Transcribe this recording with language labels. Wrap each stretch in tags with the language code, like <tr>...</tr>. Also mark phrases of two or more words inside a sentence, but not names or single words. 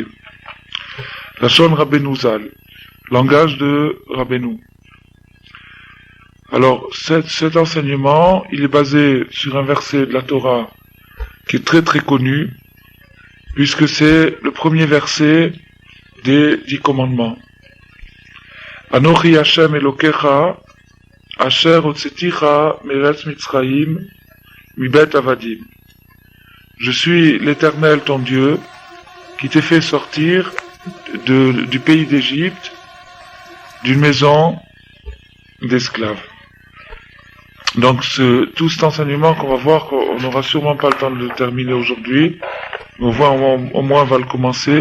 <he>לשון רבינו ז"ל,</he> <fr>langage de Rabbeinu. Alors, cet enseignement, il est basé sur un verset de la Torah qui est très très connu, puisque c'est le premier verset des 10 commandements.</fr> <he>אנכי השם אלוקיך אשר הוצאתיך מארץ מצרים מבית עבדים.</he> <fr>Je suis l'Éternel ton Dieu, qui t'ai fait sortir du pays d'Égypte, d'une maison d'esclaves. Donc tout cet enseignement qu'on va voir, on n'aura sûrement pas le temps de le terminer aujourd'hui, mais au moins on va le commencer.</fr>